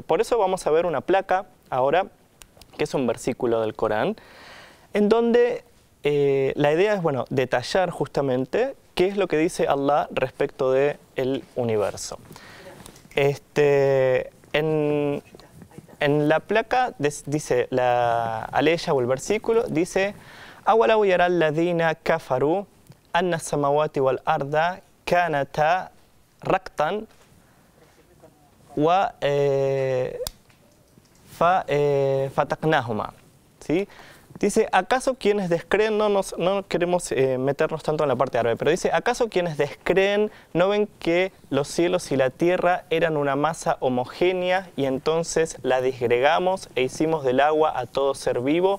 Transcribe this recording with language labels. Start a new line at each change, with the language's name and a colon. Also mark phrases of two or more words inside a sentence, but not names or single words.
Spanish: Por eso vamos a ver una placa ahora, que es un versículo del Corán, en donde la idea es, bueno, detallar justamente qué es lo que dice Allah respecto del universo. En la placa dice, la aleya o el versículo, dice:
Arabic: أَوَلَوْ يَرَى الَّذِينَ كَفَرُوا أَنَّ السَّمَوَاتِ وَالْأَرْضَ كَانَتَا رَقْتًا فَتَقْنَاهُمَا.
Spanish: ¿Sí? Dice, ¿acaso quienes descreen, no queremos meternos tanto en la parte árabe, pero dice, ¿acaso quienes descreen no ven que los cielos y la tierra eran una masa homogénea y entonces la disgregamos e hicimos del agua a todo ser vivo?